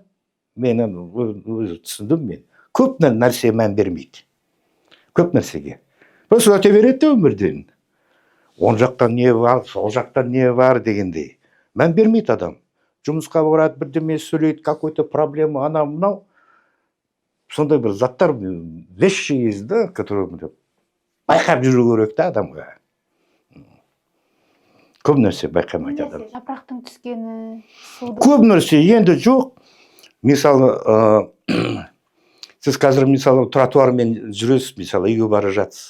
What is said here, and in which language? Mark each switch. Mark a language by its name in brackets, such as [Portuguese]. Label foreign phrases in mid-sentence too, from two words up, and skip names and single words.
[Kazakh] Мен өзі түсіндім мен. Көп нәрсе мән бермейді. Көп нәрсеге. Просто өте береді де өмірден. Он жақтан не бар, сол жақтан не бар дегендей. Мән бермейді адам. Жұмысқа барады, бірдеме сөйлейді, [Russian] какой-то проблема, [Kazakh] ана мынау. Сондай бір заттар, [Russian] вещи есть, да, которые [Kazakh] байқап жүру керек та адамға. Көп нәрсе байқамайды адам. Жапырақтың түскені, көп нәрсе енді жоқ. Мысалы, сіз қазір мысалы тротуармен жүресіз, мысалы үйге бара жатсыз.